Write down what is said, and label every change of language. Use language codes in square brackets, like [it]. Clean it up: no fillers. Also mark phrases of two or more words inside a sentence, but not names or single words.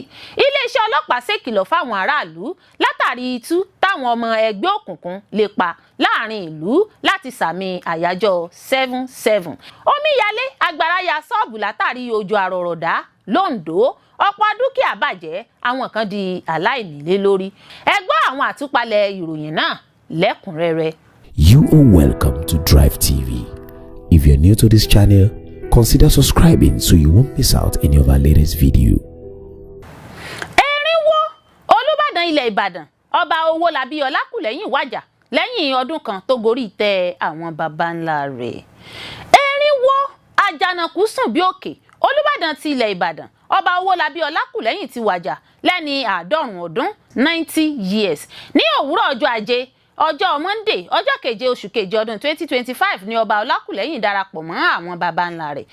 [yo] Ileesẹ Ọlọpa ṣèkìlọ̀ fáwọn aráàlú látàrí itú táwọn ọmọ ẹgbẹ́ òkùnkùn lè pa láàrin ìlú láti sàmì àyájọ́ 7/7. Omiya'le agbára ya ṣọ́ọ̀bù látàrí òjò àrọ̀rọ̀dá l'Ondo. Ọ̀pọ̀ dúkìá bàjẹ́, àwọn kan di aláìnílé lórí. Ẹ gbọ́ àwọn àtúpalẹ̀ ìròyìn náà lẹ́kùnrẹ́rẹ́. [en] You are welcome to Drivetv. If you're new to this channel, consider subscribing so you won't miss out any of our latest video. [yo] Eerin wó Olubadan Ile Ibadan Oba Owolabi Olakulehin Waja Leyin Ọdún kan tó Gori Ite àwọn baba ńlá rẹ̀. Eerin wó àjànàkú sùn bí òkè. Olubadan ti Ile Ibadan Oba Owolabi Olakulehin ti wàjà lẹ́ni 90 ọdún 90 years. Ní òwúrọ̀ ọjọ́ Ajé ọjọ́ Monday ọjọ́ keje oṣù keje ọdún 2025 ni Oba Olakulehin darapọ̀ mọ́ àwọn baba ńlá rẹ̀.